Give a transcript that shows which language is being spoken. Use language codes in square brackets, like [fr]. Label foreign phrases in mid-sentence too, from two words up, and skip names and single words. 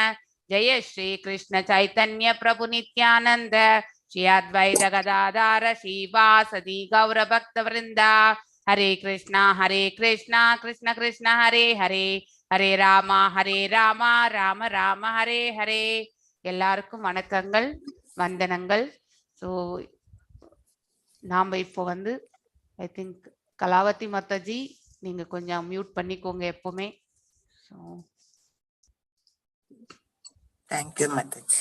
[sa] जय श्री कृष्ण चैतन्य प्रभु नित्यानन्द श्री अद्वैत गदाधर शिवासादि गौर भक्त वृन्द. हरे कृष्ण कृष्ण कृष्ण हरे हरे हरे राम राम राम हरे हरे Hare Rama Rama Rama Hare Hare. [ta] எல்லாருக்கும் வணக்கங்கள், வந்தனங்கள். ஸோ நாம் இப்போ வந்து [en] I think [ta] கலாவதி மாதாஜி நீங்கள் கொஞ்சம் மியூட் பண்ணிக்கோங்க எப்போவுமே. ஸோ [en] thank you [ta] மாதாஜி.